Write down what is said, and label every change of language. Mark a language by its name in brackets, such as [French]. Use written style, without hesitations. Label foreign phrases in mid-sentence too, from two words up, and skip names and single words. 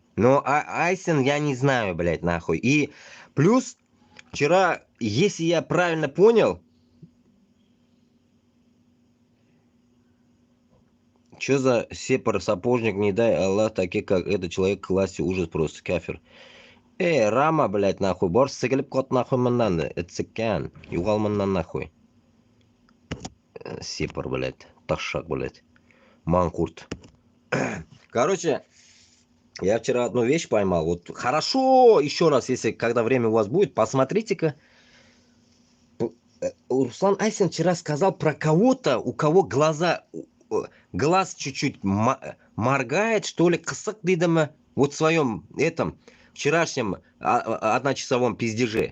[Russian] Но Айсен я не знаю, блядь, нахуй. И плюс, вчера, если я правильно понял... Что за сепар, сапожник, не дай Аллах, такие как этот человек в классе, ужас просто, кафир. [Tatar] Рама, [Russian] блядь, нахуй, [Tatar] борс сыгылып кот нахуй мындан, эцеккан, югал мындан нахуй. [Russian] Сепар, блядь, ташак, блядь, манкурт. Короче, я вчера одну вещь поймал, вот хорошо, еще раз, если, когда время у вас будет, посмотрите-ка. Руслан Айсен вчера сказал про кого-то, у кого глаз чуть-чуть моргает, что ли, [Tatar] кысык дидамы, [Russian] вот в своем этом вчерашнем одночасовом пиздеже.